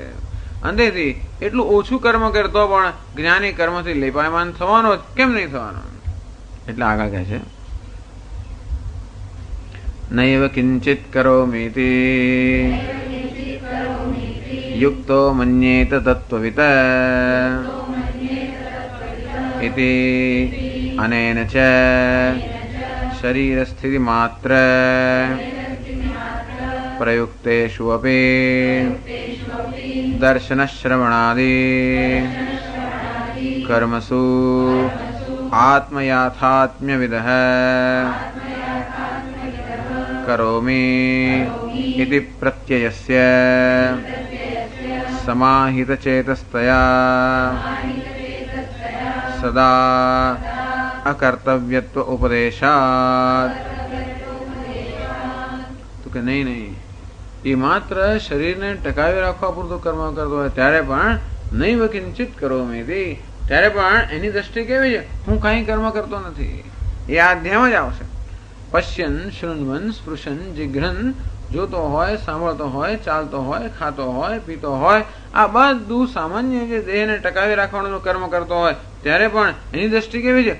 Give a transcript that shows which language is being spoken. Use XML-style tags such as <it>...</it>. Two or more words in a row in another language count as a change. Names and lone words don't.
<gu>અંદરથી એટલું ઓછું કર્મ કરતો પણ જ્ઞાની કર્મથી લેપાયમાન થવાનો જ કેમ નહીં થવાનો? એટલે આગળ કહે છે</gu> <sa>નૈવ કિંચિત કરોમીતિ યુક્તો મન્યેત તત્વવિત ઇતિ अनेन च शरीरस्थितिमात्र प्रयुक्तेषु अपि दर्शनश्रवणादि कर्मसु आत्मयाथात्म्यविदः करोमि इति प्रत्ययस्य समाहितचेतस्तया सदा अकर्तव्यत्व उपदेशात्।</sa> <gu>तो કે નહીં નહીં, એ માત્ર શરીરને ટકાવી રાખવા પૂરતું કર્મ કરતો હોય ત્યારે પણ</gu> <sa>નૈવ કિંચિત કરોમિ,</sa> <gu>ત્યારે પણ એની દ્રષ્ટિ કેવી છે? હું કઈ કર્મ કરતો નથી, એ આ અધ્યાયમાં જ આવશે.</gu> <sa>પશ્યન શૃણવન સ્પૃશન જિઘ્રન,</sa> <gu>જોતો હોય, સાંભળતો હોય, ચાલતો હોય, ખાતો હોય, પીતો હોય, આ બધું સામાન્ય જે દેહને ટકાવી રાખવાનું કર્મ કરતો હોય ત્યારે પણ એની દ્રષ્ટિ કેવી છે?</gu>